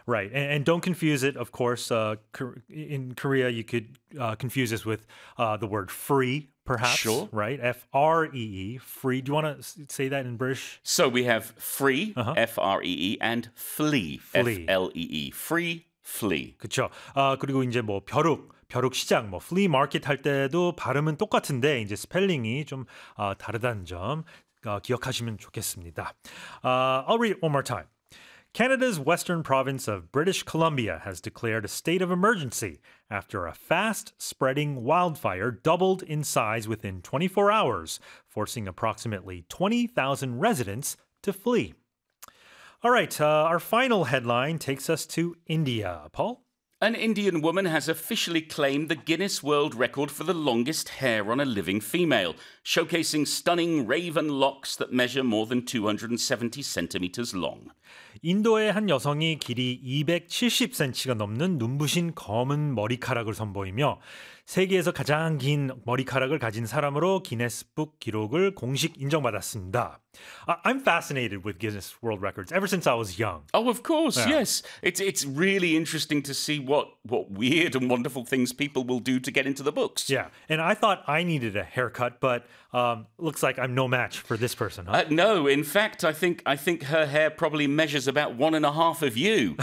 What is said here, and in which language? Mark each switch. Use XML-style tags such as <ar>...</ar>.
<en>Right. And don't confuse it, of course. In Korea, you could confuse this with the word free, perhaps, Sure. right? F-R-E-E, free. Do you want to say that in British? So we have free, F-R-E-E, and flee, Flee. F-L-E-E. Free, flee.</en> <ko>그쵸. 그리고 이제 뭐 벼룩 시장, 뭐 flea market 할 때도 발음은 똑같은데 이제 스펠링이 좀 다르다는 점 기억하시면 좋겠습니다.</ko> <en>I'll read it one more time. Canada's western province of British Columbia has declared a state of emergency after a fast-spreading wildfire doubled in size within 24 hours, forcing approximately 20,000 residents to flee. All right, our final headline takes us to India, Paul. An Indian woman has officially claimed the Guinness World Record for the longest hair on a living female, showcasing stunning raven locks that measure more than 270 centimeters long.</en> <ko>인도의 한 여성이 길이 270cm가 넘는 눈부신 검은 머리카락을 선보이며 세계에서 가장 긴 머리카락을 가진 사람으로 기네스북 기록을 공식 인정받았습니다.</ko> <en>I'm fascinated with Guinness World Records ever since I was young. Oh, of course, Yeah. yes. It's really interesting to see what weird and wonderful things people will do to get into the books. Yeah, and I thought I needed a haircut, but looks like I'm no match for this person, No, in fact, I think her hair probably measures about 1.5 of you.</en>